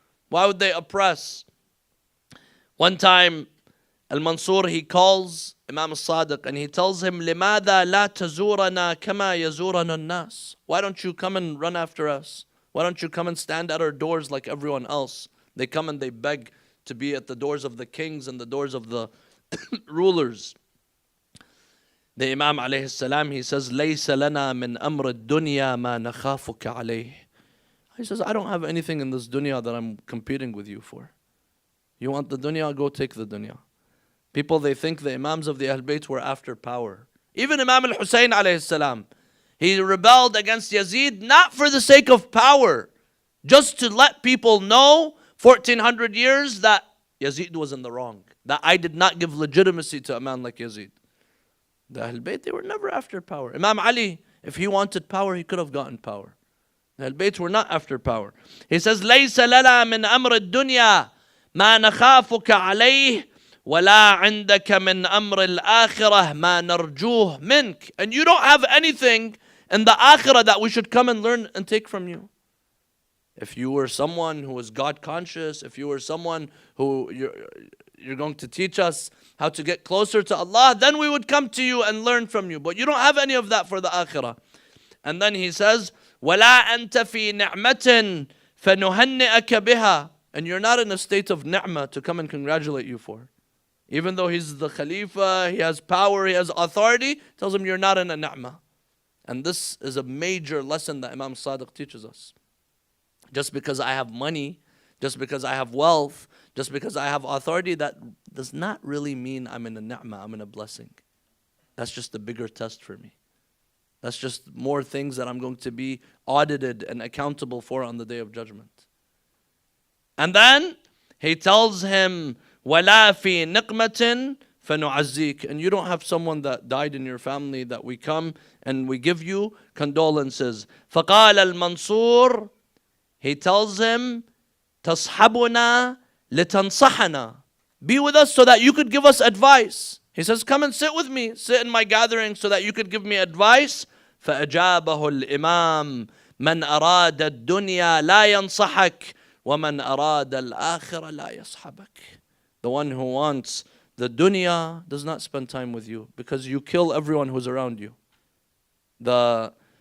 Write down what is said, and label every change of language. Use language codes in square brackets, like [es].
[en] Why would they oppress? One time, Al-Mansur, he calls Imam al-Sadiq and he tells him, [ar] لِمَاذَا لَا تَزُورَنَا كَمَا يَزُورَنَا النَّاسِ. [en] Why don't you come and run after us? Why don't you come and stand at our doors like everyone else? They come and they beg to be at the doors of the kings and the doors of the rulers. The Imam alayhi salam, he says, [ar] لَيْسَ لَنَا مِنْ أَمْرِ الدُّنْيَا مَا نَخَافُكَ عَلَيْهِ. [en] He says, I don't have anything in this dunya that I'm competing with you for. You want the dunya, go take the dunya. People, they think the Imams of the Ahl Bayt were after power. Even Imam al-Hussein alayhi salam, he rebelled against Yazid not for the sake of power, just to let people know 1400 years that Yazid was in the wrong, that I did not give legitimacy to a man like Yazid. The Ahl Bayt, they were never after power. Imam Ali, if he wanted power, he could have gotten power. The Ahl Bayt were not after power. He says, [ar] لَيْسَ لَنَا مِنْ أَمْرِ الدُّنْيَا مَا نَخَافُكَ عَلَيْهِ وَلَا عِنْدَكَ مِنْ أَمْرِ الْآخِرَةِ مَا نَرْجُوهُ مِنْكَ. [en] And you don't have anything in the akhirah that we should come and learn and take from you. If you were someone who was God conscious, if you were someone who you're going to teach us how to get closer to Allah, then we would come to you and learn from you. But you don't have any of that for the akhirah. And then he says, [ar] وَلَا أَنْتَ فِي نِعْمَةٍ فَنُهَنِّئَكَ بِهَا. [en] And you're not in a state of ni'mah to come and congratulate you for. Even though he's the Khalifa, he has power, he has authority, tells him you're not in a ni'mah. And this is a major lesson that Imam Sadiq teaches us. Just because I have money, just because I have wealth, just because I have authority, that does not really mean I'm in a ni'mah, I'm in a blessing. That's just a bigger test for me. That's just more things that I'm going to be audited and accountable for on the Day of Judgment. And then he tells him, [ar] وَلَا فِي نِقْمَةٍ فَنُعَزِّيكَ. [en] And you don't have someone that died in your family that we come and we give you condolences. [ar] فَقَالَ الْمَنْصُورِ, [en] he tells him, [ar] تَصْحَبُنَا لِتَنْصَحَنَا. [en] Be with us so that you could give us advice. He says, come and sit with me, sit in my gathering so that you could give me advice. [ar] فَأَجَابَهُ الْإِمَامِ مَنْ أَرَادَ الدُّنْيَا لَا يَنْصَحَكَ وَمَنْ أَرَادَ الْآخِرَ لَا يَصْحَبَكَ. [en] The one who wants the dunya does not spend time with you because you kill everyone who's around you. The